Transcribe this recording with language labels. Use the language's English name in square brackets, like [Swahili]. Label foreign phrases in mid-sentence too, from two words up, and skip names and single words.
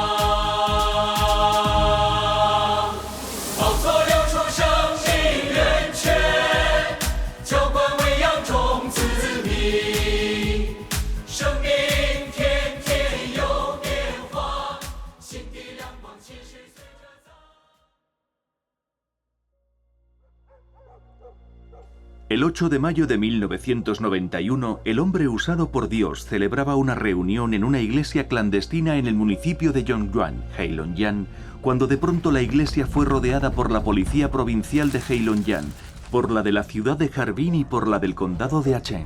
[Chinese] 宝座流出生命源泉，浇灌喂养众子民，生命天天有变化，新的亮光其实随着咱。 [Spanish] El 8 de mayo de 1991, el hombre usado por Dios celebraba una reunión en una iglesia clandestina en el municipio de Yongyuan, Heilongjiang, cuando de pronto la iglesia fue rodeada por la policía provincial de Heilongjiang, por la de la ciudad de Harbin y por la del condado de Aachen.